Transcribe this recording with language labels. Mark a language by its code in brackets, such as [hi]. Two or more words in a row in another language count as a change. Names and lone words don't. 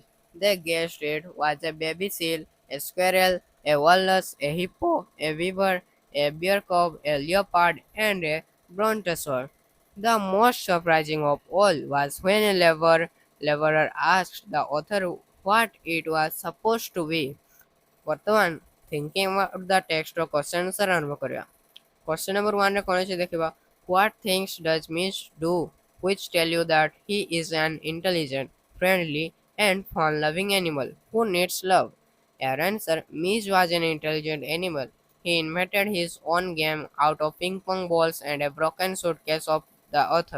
[en] They guessed it was a baby seal, a squirrel, a walrus, a hippo, a beaver, a bear cub, a leopard, and a brontosaur. The most surprising of all was when a laborer asked the author what it was supposed to be. [or] ବର୍ତ୍ତମାନ [en] thinking about the text [or] ର [en] question answer [or] ଆରମ୍ଭ କରିବା. [en] Question number 1 [or] ରେ କ'ଣ ଅଛି ଦେଖିବା. [en] What things does Mitch do which tell you that he is an intelligent, friendly, and fun-loving animal who needs love? Our answer. Mitch was an intelligent animal. He invented his own game out of ping pong balls and a broken suitcase of the author.